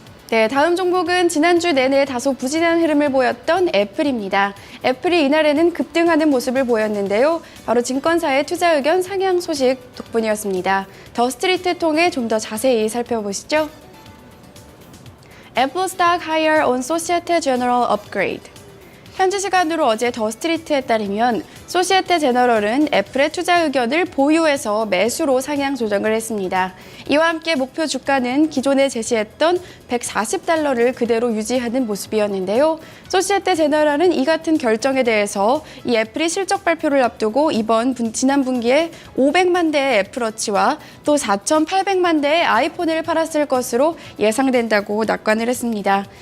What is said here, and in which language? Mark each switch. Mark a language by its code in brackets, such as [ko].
[ko] 네, 다음 종목은 지난주 내내 다소 부진한 흐름을 보였던 애플입니다. 애플이 이날에는 급등하는 모습을 보였는데요. 바로 증권사의 투자 의견 상향 소식 덕분이었습니다. 더 스트리트 통해 좀 더 자세히 살펴보시죠. [en] Apple stock higher on Societe General upgrade. [ko] 현지 시간으로 어제 더 스트리트에 따르면 소시에테 제너럴은 애플의 투자 의견을 보유해서 매수로 상향 조정을 했습니다. 이와 함께 목표 주가는 기존에 제시했던 140달러를 그대로 유지하는 모습이었는데요. 소시에테 제너럴은 이 같은 결정에 대해서 이 애플이 실적 발표를 앞두고 지난 분기에 500만 대의 애플워치와 또 4,800만 대의 아이폰을 팔았을 것으로 예상된다고 낙관을 했습니다.